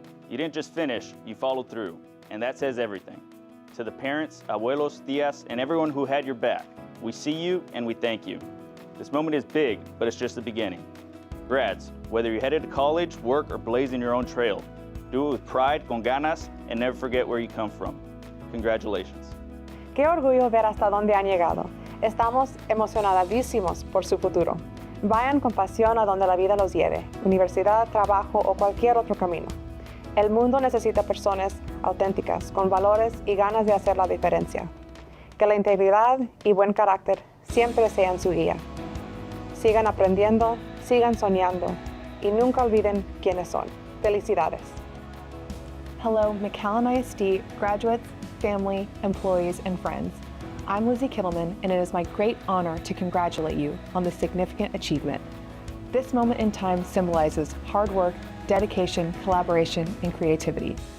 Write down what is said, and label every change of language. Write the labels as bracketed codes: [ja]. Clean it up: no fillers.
[en] You didn't just finish, you followed through, and that says everything. To the parents, [es] abuelos, tías, [en] and everyone who had your back, we see you and we thank you. This moment is big, but it's just the beginning. Grads, whether you're headed to college, work, or blazing your own trail, do it with pride, [es] con ganas, [en] and never forget where you come from. Congratulations. [es] Qué orgullo ver hasta dónde han llegado. Estamos emocionadísimos por su futuro. Vayan con pasión a donde la vida los lleve, universidad, trabajo o cualquier otro camino. El mundo necesita personas auténticas, con valores y ganas de hacer la diferencia. Que la integridad y buen carácter siempre sean su guía. Sigan aprendiendo, sigan soñando y nunca olviden quiénes son. Felicidades. [en] Hello, McAllen ISD graduates, family, employees, and friends. I'm Lizzie Kittleman, and it is my great honor to congratulate you on this significant achievement. This moment in time symbolizes hard work, dedication, collaboration, and creativity.